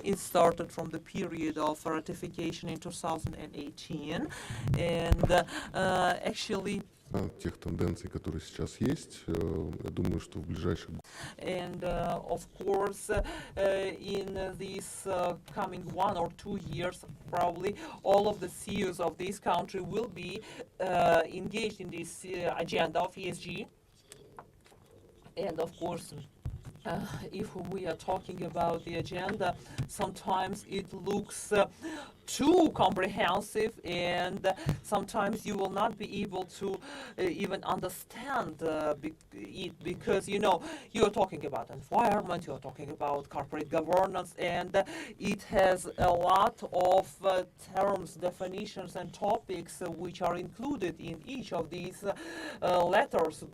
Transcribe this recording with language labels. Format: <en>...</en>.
<en>It started from the period of ratification in 2018, and actually</en> <ru>тех тенденций, которые сейчас есть, я думаю, что в ближайших...</ru> <en>And of course, in these coming 1 or 2 years, probably all of the CEOs of this country will be engaged in this agenda of ESG. And of course, if we are talking about the agenda, sometimes it looks too comprehensive, and sometimes you will not be able to even understand it, because you're talking about environment, you're talking about corporate governance, and it has a lot of terms, definitions, and topics which are included in each of these letters.</en>